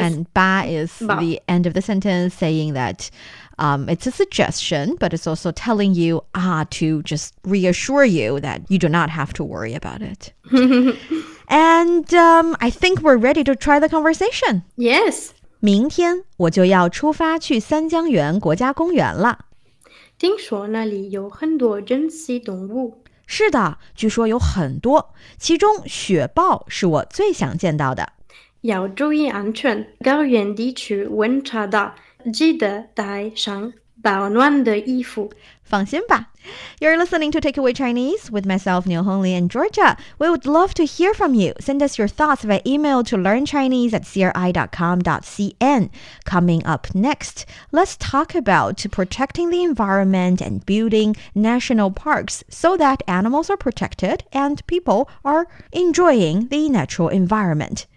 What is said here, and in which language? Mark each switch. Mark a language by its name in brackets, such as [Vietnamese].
[English] And 吧 is ba. the end of the sentence saying that it's a suggestion, but it's also telling you to just reassure you that you do not have to worry about it. And I think we're ready to try the conversation. Yes. [Chinese] 明天我就要出发去三江源国家公园了。听说那里有很多珍稀动物。是的，据说有很多，其中雪豹是我最想见到的。要注意安全，高原地区温差大，记得带上保暖的衣服。放心吧。 [English] You're listening to Takeaway Chinese with myself, Niu Hongli, and Georgia. We would love to hear from you. Send us your thoughts via email to learnchinese@cri.com.cn. Coming up next, let's talk about protecting the environment and building national parks so that animals are protected and people are enjoying the natural environment.